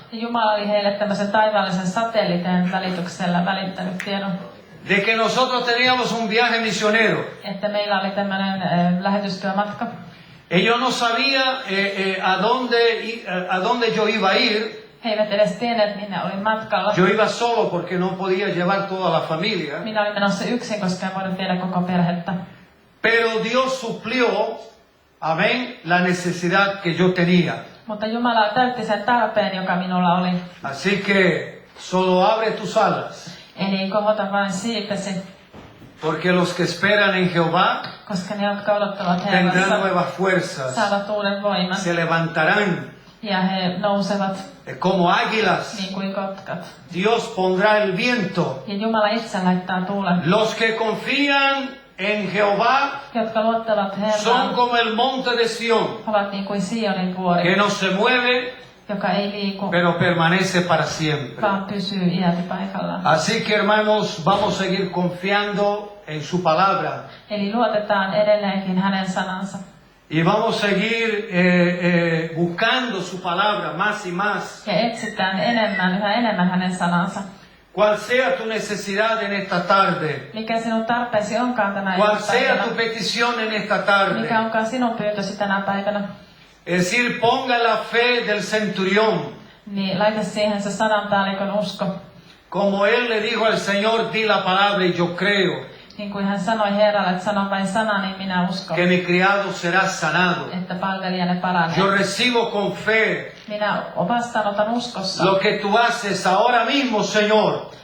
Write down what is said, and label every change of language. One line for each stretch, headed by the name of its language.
Finnish: Ja Jumala oli heille tämmöisen taivaallisen satelliitin välityksellä välittänyt tiedon,
Spanish: De que nosotros teníamos un viaje misionero.
Finnish: että meillä oli tämmöinen lähetystyömatka.
Spanish: Ellos no sabían a dónde yo iba a ir.
Finnish: He eivät edes tienneet, minne olin matkalla.
Spanish: Yo iba solo porque no podía llevar toda la familia.
Finnish: Minä olin menossa yksin, koska en voinut viedä koko perhettä.
Spanish: Pero Dios suplió, amén, la necesidad que yo tenía.
Finnish: Mutta Jumala täytti sen tarpeen, joka minulla oli.
Spanish: Así que solo abre tus alas.
Finnish: Eli kohota vain siipesi,
Spanish: Porque los que esperan en Jehová
Finnish: koska ne, jotka odottavat
Spanish: tendrán
Finnish: Herrassa,
Spanish: nuevas fuerzas.
Finnish: saavat uuden voiman.
Spanish: Se levantarán
Finnish: Ja he nousevat
Spanish: como águilas.
Finnish: niin kuin kotkat.
Spanish: Dios pondrá el viento.
Finnish: Ja Jumala itse laittaa tuulen.
Spanish: Los que confían en Jehová
Finnish: Jotka luottavat
Spanish: son
Finnish: Herraan,
Spanish: como el monte de Sión,
Finnish: ovat niin kuin Sionin
Spanish: que
Finnish: vuori,
Spanish: no se mueve,
Finnish: joka ei liiku,
Spanish: pero permanece para siempre.
Finnish: vaan pysyy iäti paikallaan.
Spanish: Así que hermanos, vamos a seguir confiando en su palabra
Finnish: Eli luotetaan edelleenkin hänen sanansa.
Spanish: y vamos a seguir buscando su palabra más y más.
Finnish: Ja etsitään yhä enemmän hänen sanansa.
Spanish: Cual sea tu necesidad en esta tarde,
Finnish: Mikä sinun tarpeesi onkaan tänä
Spanish: cual sea
Finnish: iltapäivänä,
Spanish: tu petición en esta
Finnish: mikä
Spanish: tarde.
Finnish: onkaan sinun pyytösi tänä päivänä,
Spanish: Es decir, ponga la fe del centurión.
Finnish: niin laita siihen se sananpäällikön usko.
Spanish: Como él le dijo al Señor, di la palabra y yo creo
Finnish: Niin kuin hän sanoi Herralle, että sano vain sana, niin minä uskon,
Spanish: que mi criado será sanado.
Finnish: että palvelijane paranee.
Spanish: Yo recibo con fe
Finnish: Minä vastaanotan uskossa,
Spanish: lo que tú haces ahora mismo, Señor,